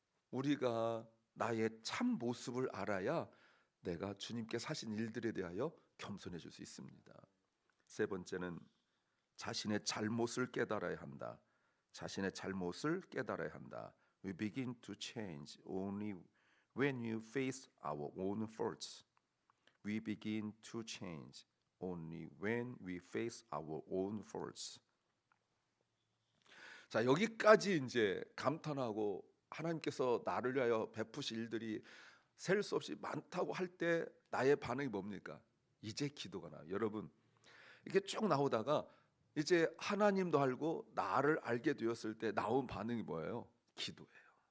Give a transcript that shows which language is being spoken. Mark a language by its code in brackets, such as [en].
[ko] 우리가 나의 참 모습을 알아야 내가 주님께 사신 일들에 대하여 겸손해질 수 있습니다. 세 번째는 자신의 잘못을 깨달아야 한다. 자신의 잘못을 깨달아야 한다. [en] We begin to change only when you face our own faults. We begin to change only when we face our own faults. [ko] 자, 여기까지 이제 감탄하고 하나님께서 나를 위하여 베푸실 일들이 셀 수 없이 많다고 할 때 나의 반응이 뭡니까? 이제 기도가 나와요. 여러분 이렇게 쭉 나오다가 이제 하나님도 알고 나를 알게 되었을 때 나온 반응이 뭐예요? 기도예요.